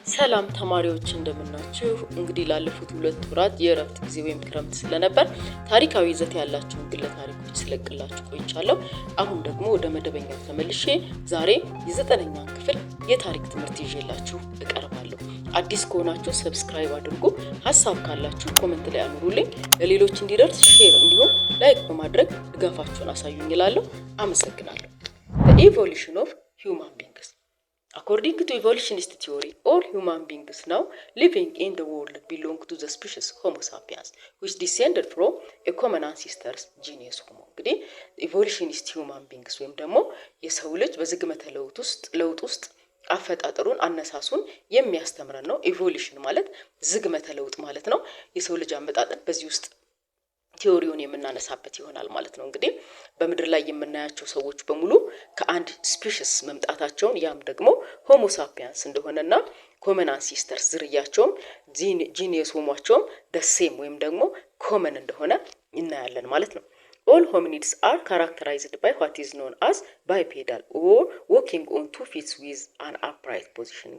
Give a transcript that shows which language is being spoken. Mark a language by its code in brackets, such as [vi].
[am] ሰላም ተማሪዎች እንደምናችሁ። እንግዲህ ላለፉት 2 ወራት የእረፍት ጊዜ ወይም ክረምት ስለነበር ታሪካዊ ይዘት ያላቸውን ግለ ታሪኮች ስለቅላችሁ ቆይቻለሁ። አሁን ደግሞ ወደ መደበኛው ተመልሼ ዛሬ የ9ኛ ክፍል የታሪክ ትምህርት ይዤላችሁ እቀርባለሁ። አዲስ ከሆናችሁ ሰብስክራይብ አድርጉ። ሐሳብ ካላችሁ ኮሜንት ላይ አኑሩልኝ። ለሌሎች እንዲደርስ ሼር እንዲሁም ላይክ በማድረግ ድጋፋችሁን አሳዩኝ እላለሁ። አመሰግናለሁ። [en] The evolution of human beings. According to evolutionist theory, all human beings now living in the world belong to the species Homo sapiens, which descended from a common ancestors genus Homo. [am] እንግዲህ [en] evolutionist human beings [am] ወይም ደግሞ የሰው ልጅ በዝግመተ ለውጥ ውስጥ አፈጣጠሩን አነሳሱን የሚያስተምረን ነው። ኢቮሉሽን ማለት ዝግመተ ለውጥ ማለት ነው። የሰው ልጅ አመጣጥን በዚህ ውስጥ ቲዮሪውን የምናነሳበት ይሆናል ማለት ነው። እንግዲህ በምድር ላይ የምናያቸው ሰዎች በሙሉ ከአንድ ስፒሺስ መምጣታቸውን ያም ደግሞ ሆሞ ሳፒያንስ እንደሆነና ኮመን አንሲስተርስ ዝርያቸውም ጂኒየስ ሆሟቸውም ደሴም ወይም ደግሞ ኮመን እንደሆነ እናያለን ማለት ነው። [en] All hominids are characterized by what is known as bipedal or walking on 2 feet with an upright position.